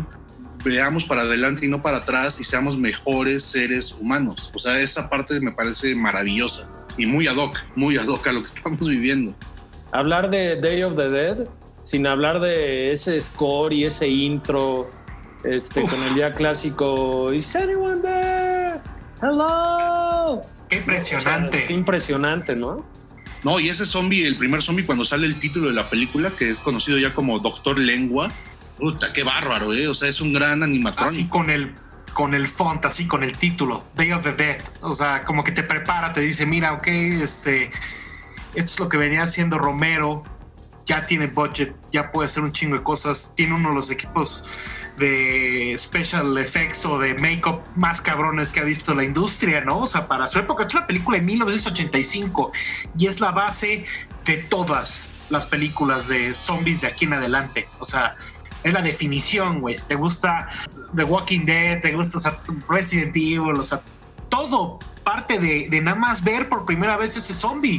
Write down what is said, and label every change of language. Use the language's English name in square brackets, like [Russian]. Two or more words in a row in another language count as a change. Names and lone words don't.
[Spanish] Veamos para adelante y no para atrás y seamos mejores seres humanos. O sea, esa parte me parece maravillosa y muy ad hoc a lo que estamos viviendo. Hablar de Day of the Dead sin hablar de ese score y ese intro, con el ya clásico [English] "Is anyone there? [Spanish] Hello". Qué impresionante. O sea, qué impresionante, ¿no? No, y ese zombie, el primer zombie, cuando sale el título de la película, que es conocido ya como Doctor Lengua, puta, qué bárbaro, o sea, es un gran animatrón. Así con el font, así con el título, Day of the Dead. O sea, como que te prepara, te dice, mira, ok, esto es lo que venía haciendo Romero, ya tiene budget, ya puede hacer un chingo de cosas, tiene uno de los equipos de [English] special effects [Spanish] o de make-up más cabrones que ha visto la industria, ¿no? O sea, para su época, es una película de 1985 y es la base de todas las películas de zombies de aquí en adelante. O sea, es la definición, güey. Si te gusta The Walking Dead, te gusta, o sea, Resident Evil, o sea, todo parte de nada más ver por primera vez ese zombie.